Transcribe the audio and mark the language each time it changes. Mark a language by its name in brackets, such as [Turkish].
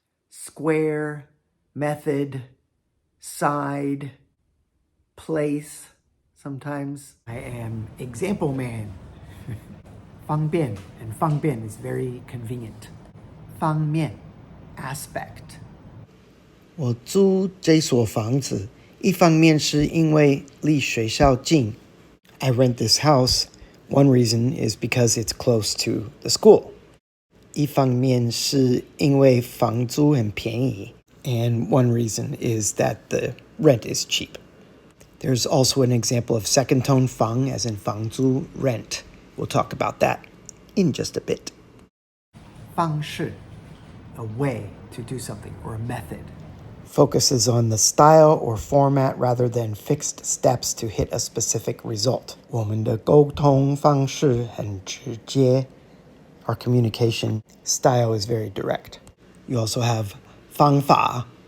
[English] Square, method, side, place. Sometimes I am example man. Fang Bian, and Fang Bian is very convenient. Fang Mian, aspect. [Chinese] 我租这所房子，一方面是因为离学校近。 [English] I rent this house. One reason is because it's close to the school. [Chinese] 一方面是因为房租很便宜. [English] And one reason is that the rent is cheap. There's also an example of second tone fang, as in 房租 rent. We'll talk about that in just a bit. 方式, a way to do something or a method. Focuses on the style or format rather than fixed steps to hit a specific result. [Chinese] 我们的沟通方式很直接. [English] Our communication style is very direct. You also have 方法.